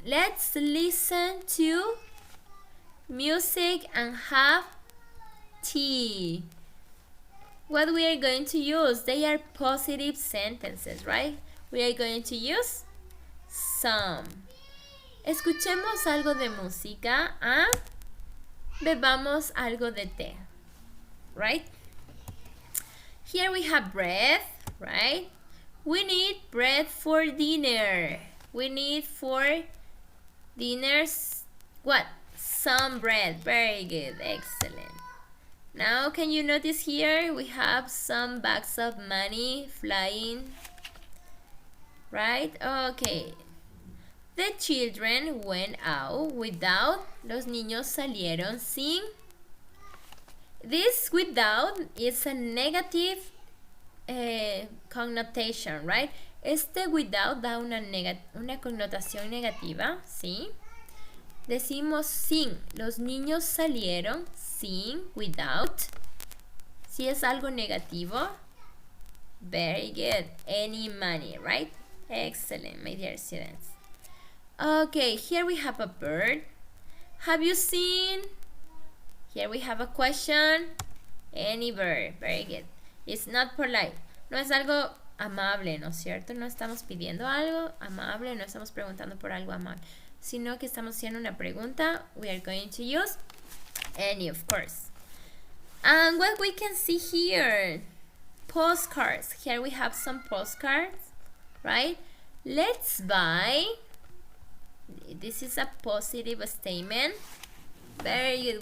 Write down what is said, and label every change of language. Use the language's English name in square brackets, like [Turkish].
[English] Let's listen to music and have tea. What we are going to use? They are positive sentences, right? We are going to use some. [Spanish] Escuchemos algo de música. Bebamos algo de té, [English] right? Here we have bread, right? We need bread for dinner. We need for dinners what? Some bread. Very good. Excellent. Now can you notice here we have some bags of money flying, right? Okay. The children went out without. [Spanish] Los niños salieron sin. [English] This without is a negative connotation, right? [Spanish] Este without da una connotación negativa, ¿sí? Decimos sin. Los niños salieron sin, without. Si es algo negativo. [English] Very good. Any money, right? Excellent, my dear students. Okay, here we have a bird. Have you seen? Here we have a question. Any bird. Very good. It's not polite. [Spanish] No es algo amable, ¿no es cierto? No estamos pidiendo algo amable, no estamos preguntando por algo amable, sino que estamos haciendo una pregunta. [English] We are going to use any, of course. And what we can see here, postcards. Here we have some postcards, right? Let's buy. This is a positive statement. Very good.